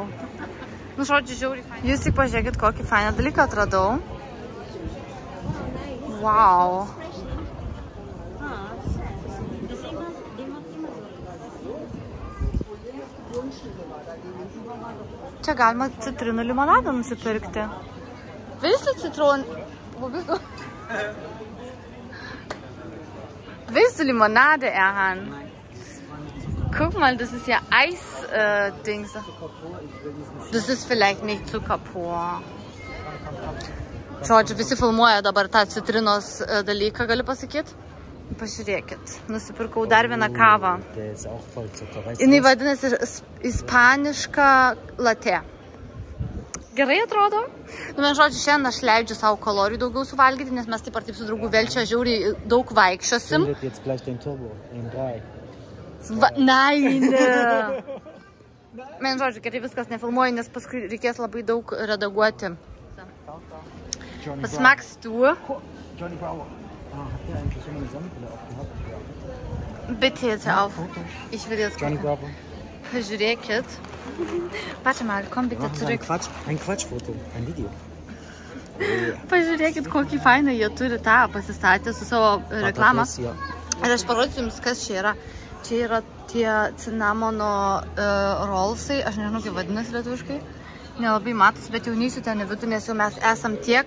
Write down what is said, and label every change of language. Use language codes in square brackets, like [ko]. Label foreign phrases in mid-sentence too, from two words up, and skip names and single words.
[lt] Žodžiu, žiauriai fainai. Jūs tik pažiūrėkit, kokį fainą dalyką atradau. Vau. Čia galima citrinų limonadą nusipirkti. [de] Willst du Zitronen? Wo bist du? Willst du Limonade, Erhan? Guck mal, das ist ja Eis-Dings. Das ist vielleicht nicht Zucker pur. [lt] Žodžiu, visi filmuoja dabar tą citrinos dalyką, galiu pasakyti. Pažiūrėkit, nusipirkau dar vieną kavą. Jinai vadinasi ispaniška latte. Gerai atrodo. Man žodžiu, šiandien aš leidžiu savo kalorijų daugiau suvalgyti, nes mes taip ar taip su draugu Velčia žiauriai daug vaikščiosim. [de] Nein! [lt] Man žodžiu, gerai viskas nefilmuoju, nes paskui reikės labai daug redaguoti. [de] Was magst du? Bitte jetzt auf. Ich will jetzt gucken. Pažiūrėkit. Warte mal, komm bitte zurück. Ein Quatschfoto, ein Video. [lt] Pažiūrėkit, kokį fainą jie turi tą pasistatę su savo reklamą. Ir aš parodysiu jums, kas čia yra. Čia yra tie cinamono rollsai, aš nežinau, kaip vadinasi lietuviškai. Nelabai matos, bet jau neįsiu ten į vidų, nes jau mes esam tiek.